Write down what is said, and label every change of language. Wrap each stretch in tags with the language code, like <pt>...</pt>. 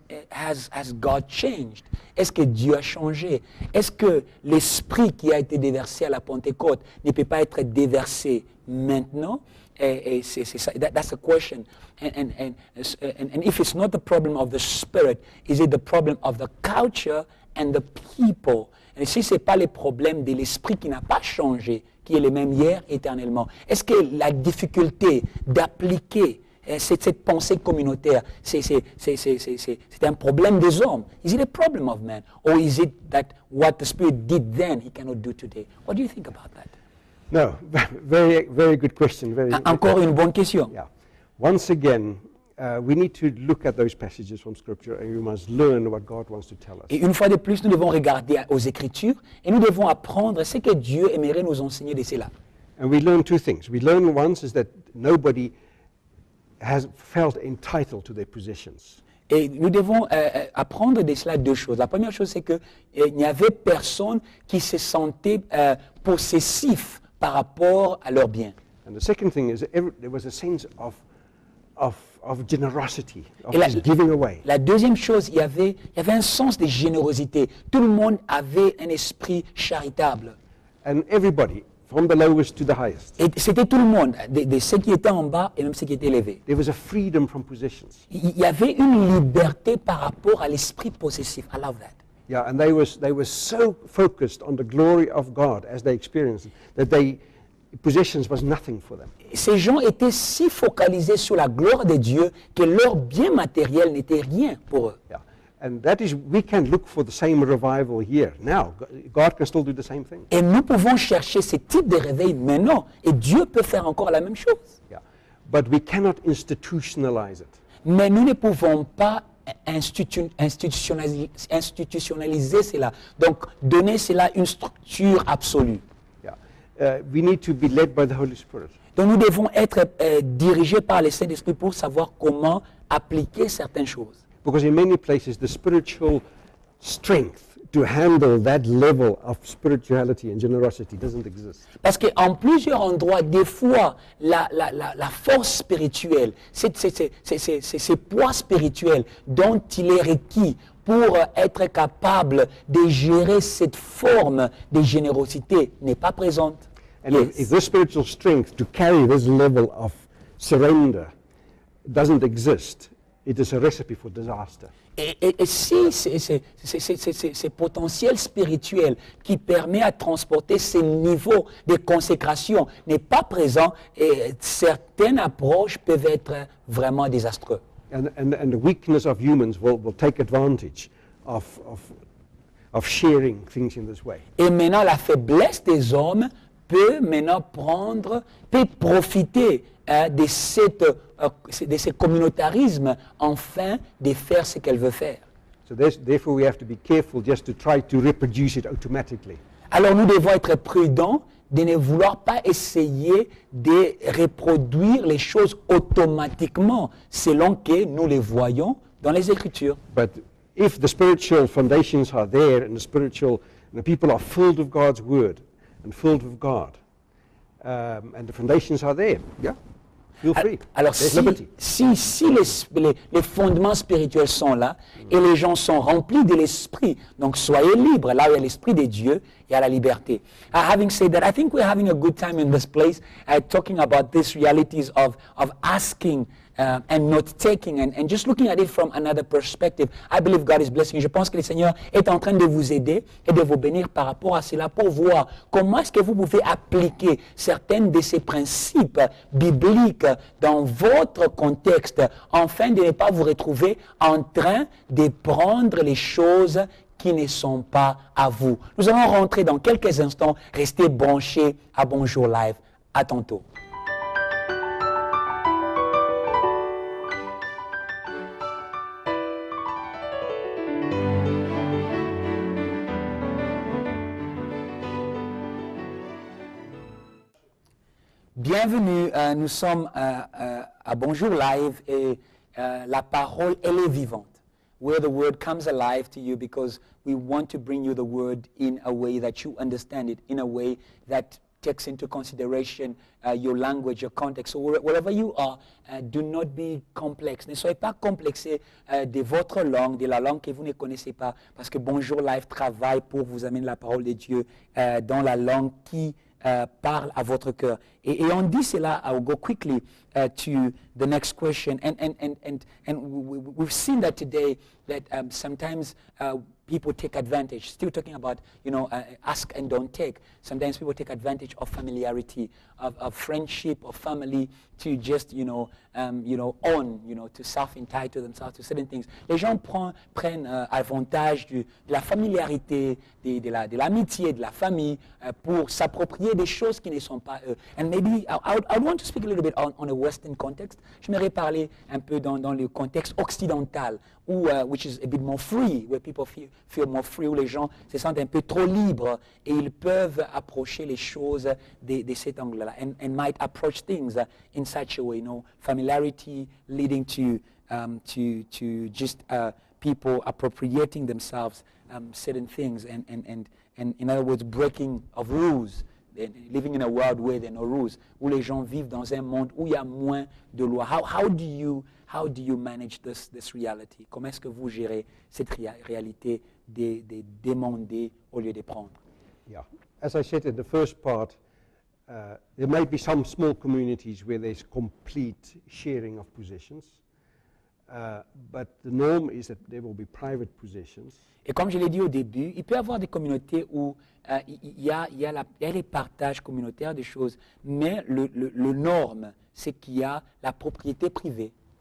<en>Has God changed?</en> <fr>Est-ce que Dieu a changé? Est-ce que l'esprit qui a été déversé à la Pentecôte ne peut pas être déversé maintenant? C'est ça.</fr> <en>That's the question. And if it's not the problem of the spirit, is it the problem of the culture and the people?</en> <fr>Et si ce n'est pas le problème de l'esprit qui n'a pas changé, qui est le même hier éternellement, est-ce que la difficulté d'appliquer cette pensée communautaire, c'est un problème des hommes?</fr> <en>Is it a problem of man? Or is it that what the Spirit did then, he cannot do today? What do you think about that? No, very, very good question.</en> <fr>Encore une bonne question.</fr> <en>Yeah. Once again, we need to look at those passages from Scripture and we must learn what God wants to tell us.</en> <fr>Et une fois de plus, nous devons regarder aux Écritures et nous devons apprendre ce que Dieu aimerait nous enseigner de cela.</fr> <en>And we learn two things. We learn once is that nobody has felt entitled to their possessions.</en> <fr>Et nous devons apprendre de cela deux choses. La première chose, c'est qu'il n'y avait personne qui se sentait possessif par rapport à leurs biens.</fr> <en>And the second thing is there was a sense of generosity, of just giving away.</en> <fr>La deuxième chose, il y avait un sens de générosité. Tout le monde avait un esprit charitable.</fr> <en>And everybody, from the lowest to the highest.</en> <fr>Et c'était tout le monde, de ceux qui étaient en bas et même ceux qui étaient élevés.</fr> <en>There was a freedom from possessions.</en> <fr>Il y avait une liberté par rapport à l'esprit possessif.</fr> <en>I love that. Yeah, and they were so focused on the glory of God as they experienced it, that possessions was nothing for them.</en> <fr>Ces gens étaient si focalisés sur la gloire de Dieu que leur bien matériel n'était rien pour eux.</fr> <en>Yeah. And that is, we can look for the same revival here. Now, God can still do the same thing.</en> <fr>Et nous pouvons chercher ce type de réveil maintenant, et Dieu peut faire encore la même chose.</fr> <en>Yeah. But we cannot institutionalize it.</en> <fr>Mais nous ne pouvons pas institutionnaliser cela. Donc, donner cela une structure absolue.</fr> <en>Yeah. We need to be led by the Holy Spirit.</en> <fr>Donc, nous devons être dirigés par le Saint-Esprit pour savoir comment appliquer certaines choses.</fr> <en>Because in many places, the spiritual strength to handle that level of spirituality and generosity doesn't exist.</en> <fr>Parce qu'en plusieurs endroits, des fois, la force spirituelle, ces poids spirituels dont il est requis pour être capable de gérer cette forme de générosité n'est pas présente.</fr> <en>And if this spiritual strength to carry this level of surrender doesn't exist, it is a recipe for disaster.</en> <fr>Et si c'est potentiel spirituel qui permet à transporter ces niveaux de consécration n'est pas présent, certaines approches peuvent être vraiment désastreuses.</fr> <en>And the weakness of humans will take advantage of sharing things in this way.</en> <fr>Et maintenant, la faiblesse des hommes peut maintenant peut profiter de ce communautarisme afin de faire ce qu'elle veut faire.</fr> <en>So therefore we have to be careful just to try to reproduce it automatically.</en> <fr>Alors nous devons être prudents de ne vouloir pas essayer de reproduire les choses automatiquement selon que nous les voyons dans les Écritures.</fr> <en>But if the spiritual foundations are there and the people are filled with God's word and filled with God, and the foundations are there, yeah, feel free.</en> <fr>Alors</fr> <en>There's liberty.</en> <fr>si les fondements spirituels sont là et les gens sont remplis de l'esprit, donc soyez libres. Là où il y a l'esprit de Dieu, il y a la liberté.</fr> <en>Having said that, I think we're having a good time in this place talking about these realities of asking and not taking and just looking at it from another perspective. I believe God is blessing you.</en> <fr>Je pense que le Seigneur est en train de vous aider et de vous bénir par rapport à cela pour voir comment est-ce que vous pouvez appliquer certains de ces principes bibliques dans votre contexte afin de ne pas vous retrouver en train de prendre les choses qui ne sont pas à vous. Nous allons rentrer dans quelques instants. Restez branchés à Bonjour Live. À tantôt. Bienvenue, nous sommes à Bonjour Live et la parole, elle est vivante.</fr> <en>Where the word comes alive to you because we want to bring you the word in a way that you understand it, in a way that takes into consideration your language, your context. So wherever you are, do not be complex.</en> <fr>Ne soyez pas complexés de votre langue, de la langue que vous ne connaissez pas, parce que Bonjour Live travaille pour vous amener la parole de Dieu dans la langue qui parle à votre cœur. Et on dit cela,</fr> <en>I'll go quickly to the next question. And we've seen that today, that sometimes people take advantage. Still talking about, ask and don't take. Sometimes people take advantage of familiarity, of friendship, of family, to just, to self-entitle themselves to certain things.</en> <fr>Les gens prennent avantage de la familiarité, de l'amitié, de la famille, pour s'approprier des choses qui ne sont pas eux.</fr> <en>And maybe I want to speak a little bit on a Western context.</en> <fr>J'aimerais parler un peu dans le contexte occidental,</fr> <en>which is a bit more free, where people feel more free,</en> <fr>où les gens se sentent un peu trop libres et ils peuvent approcher les choses de cet angle-là,</fr> <en>and might approach things in such a way, familiarity leading to just people appropriating themselves certain things, and in other words, breaking of rules. Living in a world where there are no rules,</en> <fr>où les gens vivent dans un monde où il y a moins de lois.</fr> <en>How do you manage this reality?</en> <fr>Comment est-ce que vous gérez cette réalité de demander au lieu de prendre?</fr> <en>Yeah, as I said in the first part, there may be some small communities where there's complete sharing of possessions, but the norm is that there will be private possessions.</en> <fr>Et comme je l'ai dit au début, il peut y avoir des communautés où il y a les partages communautaires des choses, mais le norme, c'est qu'il y a la propriété privée.</fr>